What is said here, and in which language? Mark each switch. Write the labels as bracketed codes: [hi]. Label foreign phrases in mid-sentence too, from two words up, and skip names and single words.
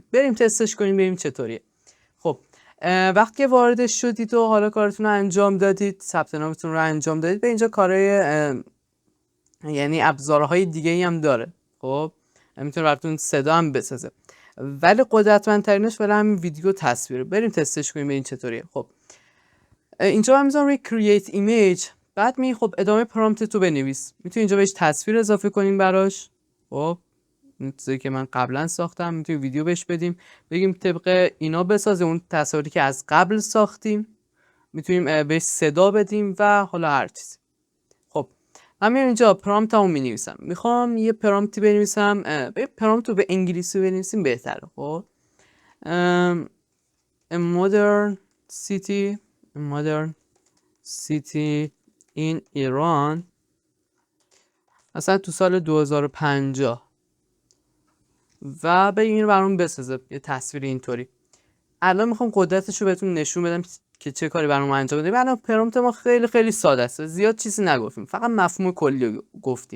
[fa] بریم تستش کنیم ببینیم چطوریه. خب وقتی که وارد شدید و حالا کارتون رو انجام دادید، ثبت نامتون رو انجام دادید، به اینجا کارهای یعنی ابزارهای دیگه هم داره. خب میتونه براتون صدا هم بسازه، ولی قدرتمندترینش برای همین ویدیو تصویره. بریم تستش کنیم ببینیم چطوریه. خب اینجا من میذارم روی [en] create image، [fa] بعد می خب ادامه پرامپت تو بنویس. میتونی اینجا بهش تصویر اضافه کنیم براش. خب این چیزی که من قبلا ساختم میتونیم ویدیو بهش بدیم، بگیم طبق اینا بسازه، اون تصاویری که از قبل ساختیم. میتونیم بهش صدا بدیم و حالا هر چیزی. خب من میام اینجا پرامپتمو مینویسم. میخوام یه پرامپتی بنویسم، پرامپت رو به انگلیسی بنویسیم بهتره. [en] خب a modern city in Iran، [fa] مثلا تو سال 2050 و به این برام بسازه یه تصویر اینطوری. الان میخوام قدرتش رو بهتون نشون بدم که چه کاری برام انجام بده. الان پرامپت ما خیلی خیلی ساده است، زیاد چیزی نگفتیم، فقط مفهوم کلی رو گفتیم.